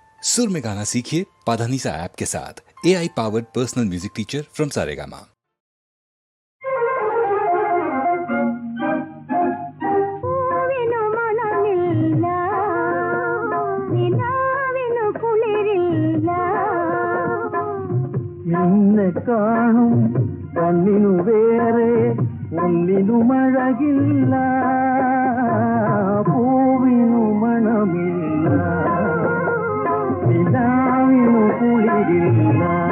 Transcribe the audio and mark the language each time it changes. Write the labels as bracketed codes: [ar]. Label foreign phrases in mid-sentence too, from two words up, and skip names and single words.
[hi] सुर में गाना सीखिए पाधानीसा ऐप के साथ। [en] AI powered personal music teacher from Saregama. [ml] നിന്നെ കാണും കണ്ണിനു വേറെ ഒന്നിനും അഴകില്ല, പൂവിനു മണമില്ല, നിലാവിനു കുളിരില്ല.